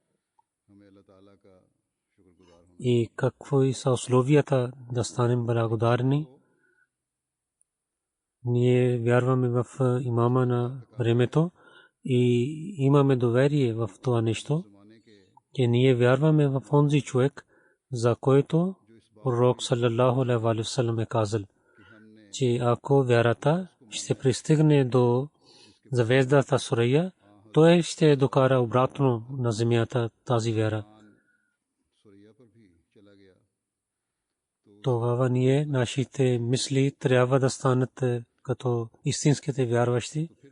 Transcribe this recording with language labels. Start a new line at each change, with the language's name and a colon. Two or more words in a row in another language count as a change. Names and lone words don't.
Bulgarian: И какво са условията да станем благодарни? Ние вярваме в имама на времето и имаме доверие в това нещо, че ние вярваме в онзи човек, за който пророк
Arabic: صلى الله عليه وسلم
Bulgarian: е казал, че ако вярата ще пристигне до звездата Сурая, той ще докара обратно на земята тази вяра. Тогава ние, нашите мисли трябва да станат като истинските вярващи.